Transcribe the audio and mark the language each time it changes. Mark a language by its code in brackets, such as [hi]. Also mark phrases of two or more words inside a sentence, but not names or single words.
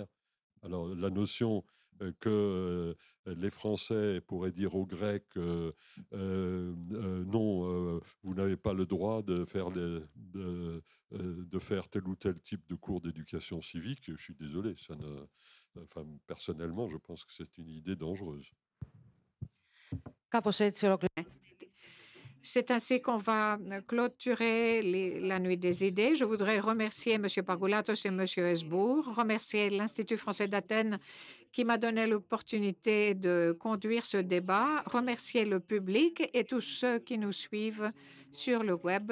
[fr] Alors la notion que les Français pourraient dire aux Grecs non, vous n'avez pas le droit de faire, de faire tel ou tel type de cours d'éducation civique, je suis désolé, ça ne, enfin, personnellement, je pense que c'est une idée dangereuse. [el] Κάπως έτσι ολοκληρώνουμε. [fr] C'est ainsi qu'on va clôturer la nuit des idées. Je voudrais remercier M. Pargoulatos et M. Hesbourg, remercier l'Institut français d'Athènes qui m'a donné l'opportunité de conduire ce débat, remercier le public et tous ceux qui nous suivent sur le web.